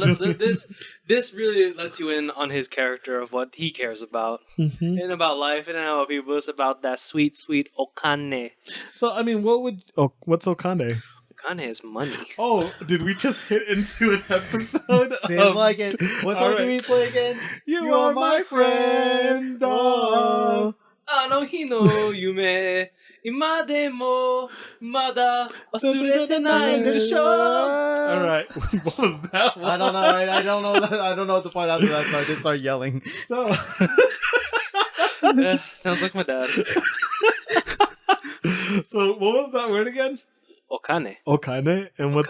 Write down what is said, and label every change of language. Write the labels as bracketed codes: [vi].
[en] Now, this really lets you in on his character of what he cares about. Mm-hmm. And about life and about people. It's about that sweet, sweet okane. So, I mean, what's Okane? Okane is money. Oh, did we just hit into an episode? Seems like it. What song do we play again? You are my friend. Oh. [ja] あの日の夢、今でもまだ忘れてないでしょ。 [en] All right, what was that one? I don't know. I don't know. I don't know what to point after that, so I just started yelling. So, Yeah, sounds like my dad. so what was that word again? Okane. Okane, and what's